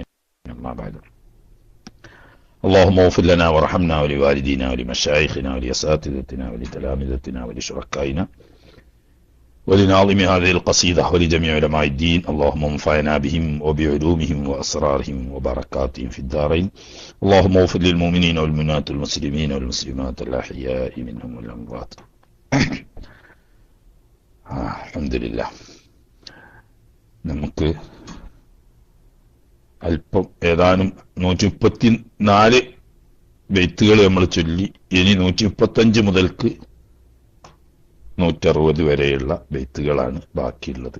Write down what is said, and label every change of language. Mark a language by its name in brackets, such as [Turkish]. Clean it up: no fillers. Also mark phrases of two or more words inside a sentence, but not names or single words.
[Arabic] أما بعد، اللهم اغفر لنا وارحمنا ولوالدينا ولمشايخنا ولأساتذتنا ولتلامذتنا ولشركائنا ولناظم هذه القصيدة ولجميع علماء الدين. اللهم انفعنا بهم وبعلومهم وأسرارهم وبركاتهم في الدارين. اللهم اغفر للمؤمنين والمؤمنات والمسلمين والمسلمات الأحياء منهم والأموات. [Malayalam] അൽഹംദുലില്ലാഹ്. നമുക്ക് അല്പം ഏതാനും 134 ബൈത്തുകൾ നമ്മൾ ചൊല്ലി. ഇനി 135 മുതൽക്ക് 160 വരെയുള്ള ബൈത്തുകളാണ് ബാക്കിയുള്ളത്.